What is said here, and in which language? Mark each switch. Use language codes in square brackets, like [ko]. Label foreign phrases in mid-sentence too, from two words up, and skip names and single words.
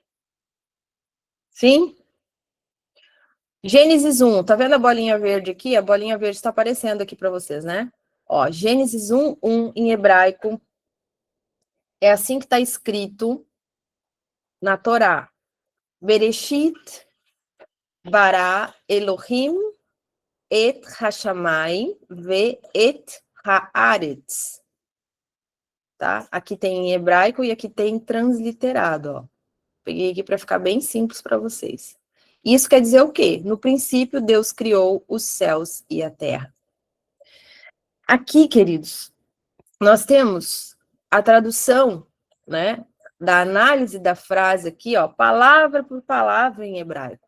[pt] Sim? Gênesis 1, tá vendo a bolinha verde aqui? A bolinha verde está aparecendo aqui para vocês, né? Ó, Gênesis 1, 1 em hebraico. É assim que está escrito na Torá. [he] בראשית ברא אלהים את השמים ו את הארץ. [pt] Tá? Aqui tem em hebraico e aqui tem transliterado, ó. Peguei aqui para ficar bem simples para vocês. Isso quer dizer o quê? No princípio, Deus criou os céus e a terra. Aqui, queridos, nós temos a tradução, né, da análise da frase aqui, ó, palavra por palavra em hebraico.